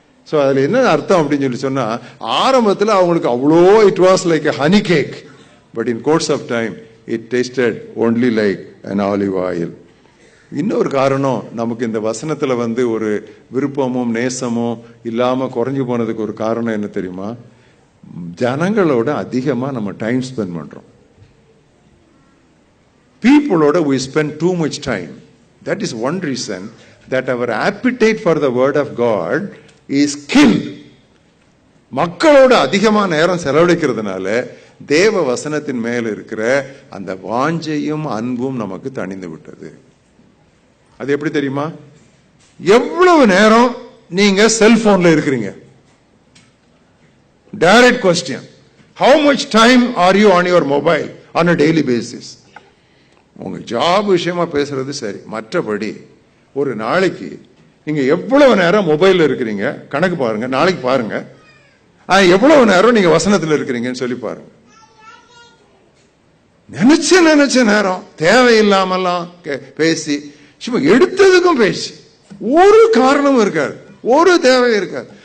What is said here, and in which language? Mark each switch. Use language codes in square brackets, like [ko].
[ta] So அதில் என்ன அர்த்தம் அப்படின்னு சொன்னா, ஆரம்பத்தில் அவங்களுக்கு அவ்வளோ [en] It was like a honey cake, but in course of time it tasted only like an olive oil. [ta] இன்னொரு காரணம், நமக்கு இந்த வசனத்துல வந்து ஒரு விருப்பமும் நேசமும் இல்லாம குறைஞ்சு போனதுக்கு ஒரு காரணம் என்ன தெரியுமா? ஜனங்களோட அதிகமா நம்ம டைம் ஸ்பெண்ட் பண்றோம். Peopleோட [en] we spend too much time. That is one reason that our appetite for the word of God is killed. [ta] மக்களோட அதிகமா நேரம் செலவழிக்கிறதுனால தேவ வசனத்தின் மேல இருக்கிற அந்த வாஞ்சையும் அன்பும் நமக்கு தணிந்து விட்டது. அது எப்படி தெரியுமா? எவ்வளவு நேரம் நீங்க செல்போன்ல இருக்கிறீங்க? [en] Direct question. How much time are you on your mobile on a daily basis? [ta] உங்க ஜாப் விஷயமா பேசுறது சரி, மற்றபடி ஒரு நாளைக்கு நீங்க எவ்வளவு நேரம் மொபைல்ல இருக்கிறீங்க கணக்கு பாருங்க. நாளைக்கு பாருங்க எவ்வளவு நேரம் நீங்க வசனத்துல இருக்கிறீங்கன்னு சொல்லி பாருங்க. நினைச்ச நேரம் தேவையில்லாமலாம் பேசி, சும்மா எடுத்ததுக்கும் பேசி, ஒரு காரணமும் இருக்காது, ஒரு தேவை இருக்காது.